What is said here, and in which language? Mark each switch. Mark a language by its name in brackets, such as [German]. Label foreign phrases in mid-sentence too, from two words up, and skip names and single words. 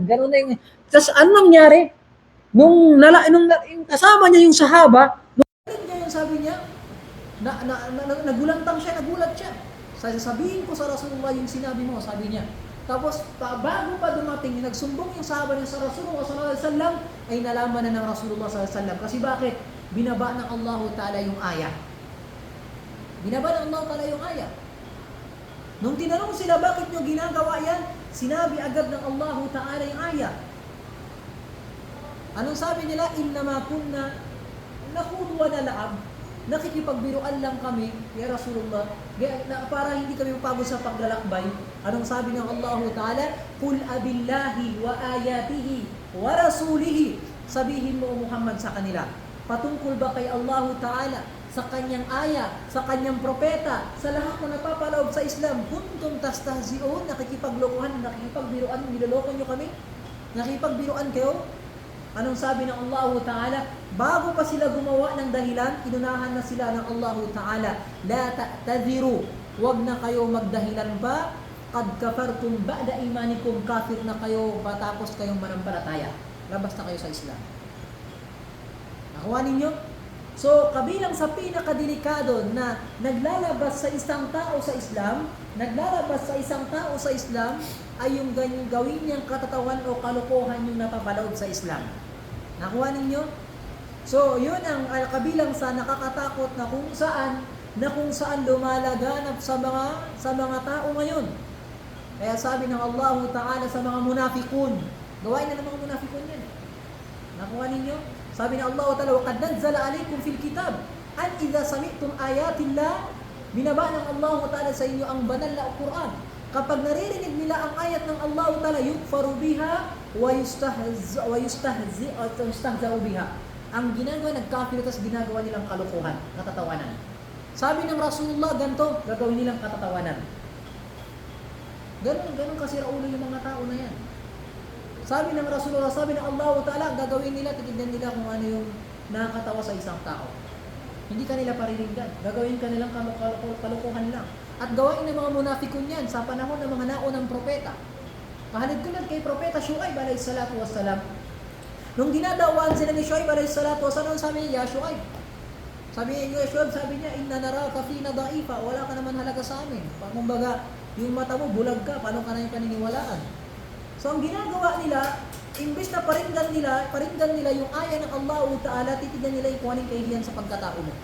[Filipino] Ganun na yung... Tapos ano nangyari? Nung kasama niya yung sahaba, yung sabi niya, nagulat siya. Sasabihin ko sa Rasulullah yung sinabi mo, sabi niya. Tapos, bago pa dumating, nagsumbong yung sahaba niya sa Rasulullah [Arabic] صلى الله عليه وسلم, [Filipino] ay nalaman na ng Rasulullah [Arabic] صلى الله عليه وسلم. [Filipino] Kasi bakit? Binaba ng Allah Ta'ala yung ayah. Binaba ng Allah Ta'ala yung ayah. Nung tinanong sila, bakit nyo ginagawa yan? Sinabi agad ng Allah Ta'ala yung ayah. Anong sabi nila? [Arabic] إنما كنا نخوض ونلعب. [Filipino] Nakikipagbiruan lang kami, [Arabic] يا رسول الله, [Filipino] para hindi kami mapagod sa paglalakbay. Anong sabi ng Allah Ta'ala? [Arabic] قل أبالله وآياته ورسوله. [Filipino] Sabihin mo, Muhammad, sa kanila, patungkol ba kay Allah Ta'ala, sa kanyang aya, sa kanyang propeta, sa lahat na napapaloob sa Islam, [Arabic] كنتم تستهزئون, [Filipino] nakikipaglokohan, nakikipagbiruan, niloloko nyo kami? Nakikipagbiruan kayo? Anong sabi ng Allah Ta'ala? Bago pa sila gumawa ng dahilan, inunahan na sila ng Allah Ta'ala. [Arabic] لا تعتذروا, [Filipino] wag na kayo magdahilan pa. [Arabic] قد كفرتم بعد إيمانكم, [Filipino] kafir na kayo patapos kayong manampalataya. Labas na kayo sa Islam. Nakuha ninyo? So, kabilang sa pinakadelikado na naglalabas sa isang tao sa Islam, ay yung gawin niyang katatawan o kalokohan yung napapaloob sa Islam. Nakuha ninyo? So, yun ang kabilang sa nakakatakot na kung saan lumalaganap sa mga tao ngayon. Kaya sabi ng Allah Ta'ala sa mga munafikun, gawain na ng mga munafikun yan. Nakuha ninyo? Sabi ng Allah Ta'ala, [Arabic] وَقَدْ نَنْزَلَ عَلَيْكُمْ فِي الْكِتَابِ أَنْ إِذَا سَمِعْتُمْ آيَاتِ اللَّهِ, [Filipino] binaba ng Allah Ta'ala sa inyo ang banal na Quran. Kapag naririnig nila ang ayat ng Allah Ta'ala, [Arabic] يكفر بها ويستهزأ بها. [Filipino] Ang ginagawa, nagkafir, tapos ginagawa nilang kalokohan, katatawanan. Sabi ng Rasulullah, ganito, gagawin nilang katatawanan. Ganun kasi raulo yung mga tao na yan. Sabi ng Rasulullah, sabi ng Allah Ta'ala, gagawin nila, titignan nila kung ano yung nakakatawa sa isang tao. Hindi kanila pariringgan. Gagawin kanilang kalokohan lang. At gawain ng mga munafikun yan sa panahon ng mga naunang propeta. Kahalid ko lang kay Propeta Shu'aib [Arabic] عليه الصلاة والسلام. [Filipino] Nung dinadawaan sila ni Shu'aib [Arabic] عليه الصلاة والسلام, [Filipino] sabi niya, ya Shu'aib. Sabi niya, [Arabic] إنا نراك فينا ضعيفا, [Filipino] wala ka naman halaga sa amin. Kumbaga, yung mata mo, bulag ka, paano ka na yung paniniwalaan? So, ang ginagawa nila, imbes na paringgan nila yung aya ng Allah Ta'ala, titignan nila yung kung anong kahihiyan sa pagkatao mo.